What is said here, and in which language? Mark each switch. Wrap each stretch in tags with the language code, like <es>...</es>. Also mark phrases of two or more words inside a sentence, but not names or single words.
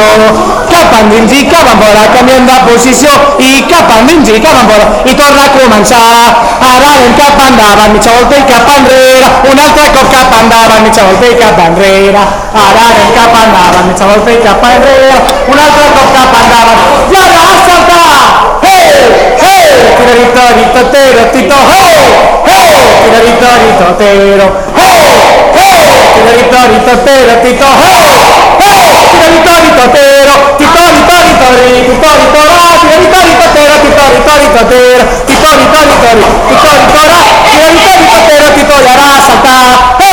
<ca>Cap endins i cap enfora, canviem de posició, i cap endins i cap enfora, i torna a començar. Ara anem cap endavant, mitja volta i cap enrere, un altre cop cap endavant, mitja volta i cap enrere. Ara anem cap endavant, mitja volta i cap enrere, un altre cop cap endavant, i ara a saltar! Hey! Hey! Tirarito, totero, tito, hey! Hey! Tirarito, totero, hey! Hey! Tirarito, totero, tito, hey! Hey! Tirarito, totero, tito, tori, tito, tora, tirarito, totero, tito, totero, tito, tori, tito, tora, tirarito, totero, tito,</ca> <es>y ahora a saltar.</es>